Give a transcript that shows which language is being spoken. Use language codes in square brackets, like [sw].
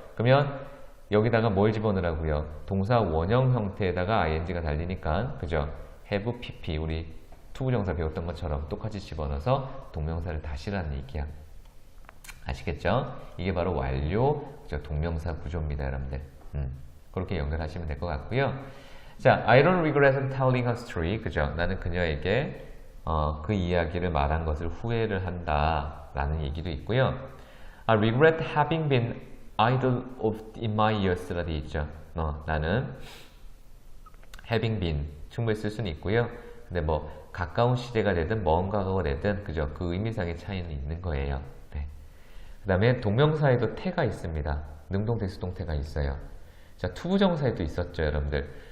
[ko] 그러면 여기다가 뭘 집어넣으라고요? 동사 원형 형태에다가 ing가 달리니까 그죠? have pp 우리 투부정사 배웠던 것처럼 똑같이 집어넣어서 동명사를 다시라는 얘기야. 아시겠죠? 이게 바로 완료 그죠? 동명사 구조입니다, 여러분들. 그렇게 연결하시면 될 것 같고요. [en] 자, I don't regret telling her story. [ko] 그죠? 나는 그녀에게 그 이야기를 말한 것을 후회를 한다 라는 얘기도 있고요. [en] I regret having been idle in my years [ko] 라도 있죠. 나는 having been 충분히 쓸 수는 있고요. 근데 뭐 가까운 시대가 되든 먼 과거가 되든 그죠? 그 의미상의 차이는 있는 거예요. 네. 그 다음에 동명사에도 태가 있습니다. 능동태, 수동태가 있어요. 자, 투부정사에도 있었죠, 여러분들.